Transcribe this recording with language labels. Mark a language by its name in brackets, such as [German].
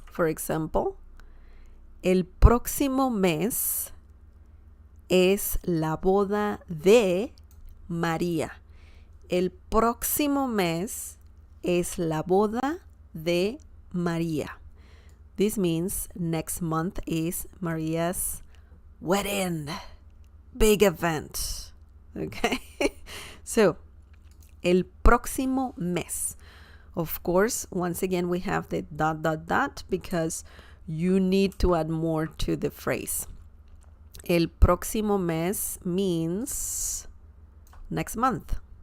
[Spanish] For example, el próximo mes es la boda de María. El próximo mes es la boda de María. [English] This means next month is Maria's wedding. Big event. Okay? So, [Spanish] el próximo mes. [English] Of course, once again, we have the ... because you need to add more to the phrase. El próximo mes means next month.